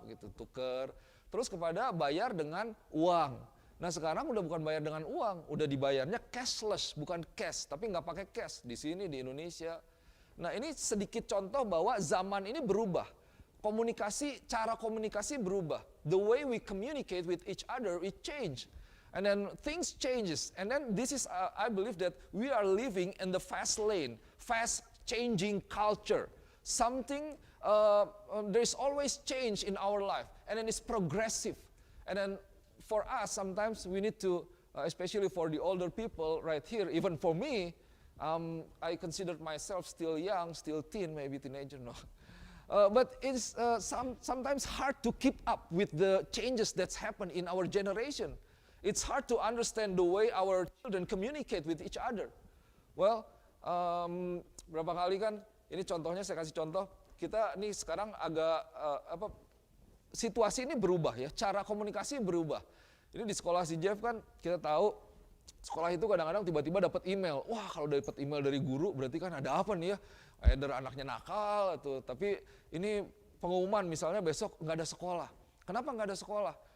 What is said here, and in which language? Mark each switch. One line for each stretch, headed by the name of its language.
Indonesian: Gitu, tuker. Terus kepada bayar dengan uang. Nah, sekarang udah bukan bayar dengan uang, udah dibayarnya cashless, bukan cash, tapi nggak pakai cash di sini di Indonesia. Nah, ini sedikit contoh bahwa zaman ini berubah. Cara komunikasi berubah.
English: The way we communicate with each other, it change. And then things changes. And then this is, I believe that we are living in the fast lane, fast changing culture. Something, there's always change in our life. And then it's progressive. And then for us, sometimes we need to, especially for the older people right here, even for me, I consider myself still young, still teen, maybe teenager, no. But it's sometimes hard to keep up with the changes that's happened in our generation. It's hard to understand the way our children communicate with each other.
Indonesian: Well, berapa kali kan, ini contohnya saya kasih contoh, kita nih sekarang agak, situasi ini berubah ya, cara komunikasi berubah. Ini di sekolah si Jeff kan, kita tahu, sekolah itu kadang-kadang tiba-tiba dapat email. Wah, kalau dapat email dari guru berarti kan ada apa nih ya? Either anaknya nakal atau, tapi ini pengumuman misalnya besok nggak ada sekolah. Kenapa nggak ada sekolah?